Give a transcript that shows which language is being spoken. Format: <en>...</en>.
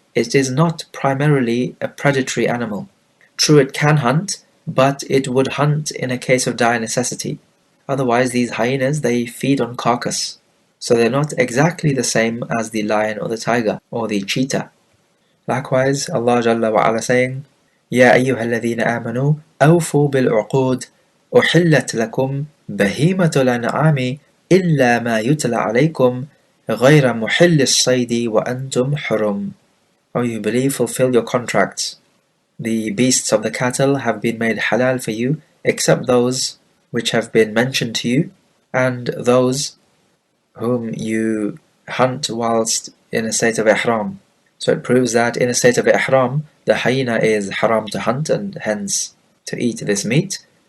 <en>It is not primarily a predatory animal. True, it can hunt, but it would hunt in a case of dire necessity. Otherwise, these hyenas, they feed on carcass. So they're not exactly the same as the lion or the tiger or the cheetah. Likewise, Allah Jalla wa Ala saying,</en> <ar>يا أيها الذين آمنوا أوفوا بالعقود أحلت لكم بهيمة الأنعام إلا ما يتلى عليكم غير محل الصيد وأنتم حرم.</ar> <en>O you believe, fulfill your contracts. The beasts of the cattle have been made halal for you, except those which have been mentioned to you, and those whom you hunt whilst in a state of ihram. So it proves that in a state of ihram, the hyena is haram to hunt and hence to eat this meat.</en>